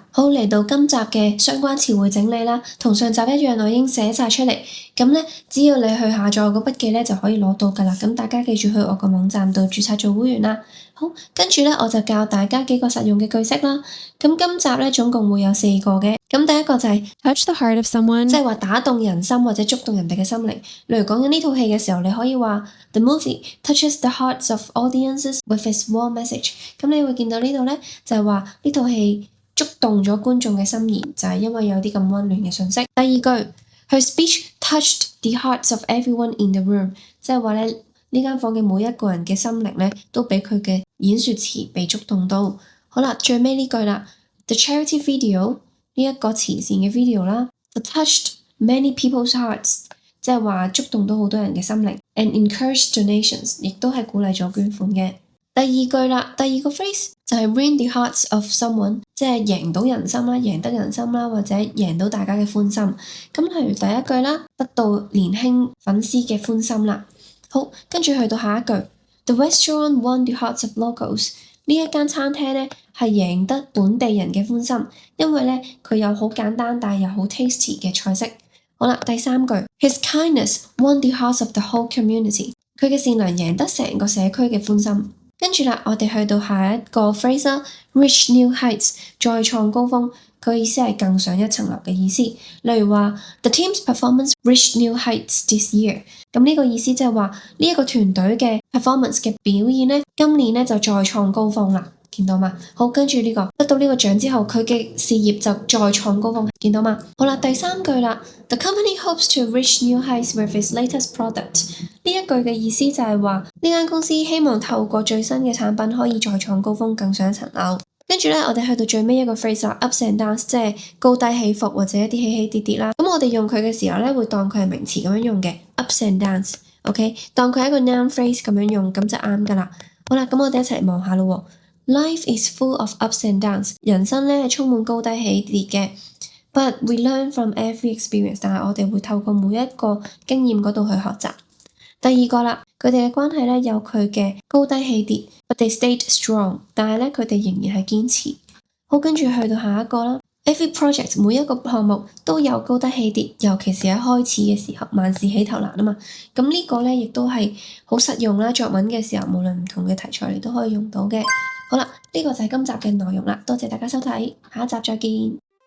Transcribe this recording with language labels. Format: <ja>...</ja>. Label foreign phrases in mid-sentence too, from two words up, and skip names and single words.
<yue>好，嚟到今集嘅相關詞彙整理啦，同上集一樣，我已經寫晒出嚟。咁咧，只要你去下載個筆記咧，就可以攞到㗎啦。咁大家記住去我個網站度註冊做會員啦。好，跟住咧，我就教大家幾個實用嘅句式啦。咁今集咧總共會有4個嘅。咁第一個就係</yue> <en>touch the heart of someone，</en> <yue>即係話打動人心或者觸動人哋嘅心靈。例如講緊呢套戲嘅時候，你可以話</yue> <en>The movie touches the hearts of audiences with its warm message。</en> <yue>咁你會見到呢度咧，就係話呢套戲觸動咗觀眾嘅心弦，就係因為有啲咁溫暖嘅信息。第二句</yue> <en>，Her speech touched the hearts of everyone in the room，</en> <yue>即係話咧呢間房嘅每一個人嘅心靈咧，都俾佢嘅演說詞被觸動到。好啦，最尾呢句啦 ，</yue> <en>The charity video</en> <yue>呢一個慈善嘅 video 啦 ，</yue> <en>touched many people's hearts，</en> <yue>即係話觸動到好多人嘅心靈 ，</yue> <en>and encouraged donations，</en> <yue>亦都係鼓勵咗捐款嘅。第二句啦，第二個 phrase 就係</yue> <en>win the hearts of someone，</en> <yue>即係贏到人心啦，贏得人心啦，或者贏到大家嘅歡心。咁例如第一句啦，得到年輕粉絲嘅歡心啦。好，跟住去到下一句</yue> <en>，The restaurant won the hearts of locals。</en> <yue>呢一間餐廳咧係贏得本地人嘅歡心，因為咧佢有好簡單但係又好 tasty 嘅菜式。好啦，第三句</yue> <en>，His kindness won the hearts of the whole community。</en> <yue>佢嘅善良贏得成個社區嘅歡心。跟住啦，我哋去到下一個 phrase 啦 ，</yue> <en>reach new heights，</en> <yue>再創高峰。佢意思係更上一層樓嘅意思。例如話</yue> <en>，The team's performance reached new heights this year。</en> <yue>咁呢個意思即係話呢一個團隊嘅 performance 嘅表現咧，今年咧就再創高峰啦。見到嘛？好，跟住呢個得到呢個獎之後，佢嘅事業就再創高峰。見到嘛？好啦，第三句啦</yue> <en>，The company hopes to reach new heights with its latest product。</en> <yue>呢一句嘅意思就係話呢間公司希望透過最新嘅產品可以再創高峰，更上一層樓。跟住咧，我哋去到最尾一個 phrase 啦 ，</yue> <en>ups and downs，</en> <yue>即係高低起伏或者一啲起起跌跌啦。咁我哋用佢嘅時候咧，會當佢係名詞咁樣用嘅 ，</yue> <en>ups and downs，</en> <yue>OK，當佢係一個</yue> <en>noun phrase</en> <yue>咁樣用，咁就啱噶啦。好啦，咁我哋一齊望下咯。</yue> <en>Life is full of ups and downs，</en> <yue>人生咧係充滿高低起跌嘅。</yue> <en>But we learn from every experience，</en> <yue>但係我哋會透過每一個經驗嗰度去學習。第二個啦，佢哋嘅關係咧有佢嘅高低起跌 ，</yue> <en>but they stayed strong，</en> <yue>但係咧佢哋仍然係堅持。好，跟住去到下一個啦。</yue> <en>Every project</en> <yue>每一個項目都有高低起跌，尤其是喺開始嘅時候，萬事起頭難啊嘛。咁呢個咧亦都係好實用啦。作文嘅時候，無論唔同嘅題材你都可以用到嘅。好啦，呢個就係今集嘅內容啦。多謝大家收睇，下一集再見。</yue>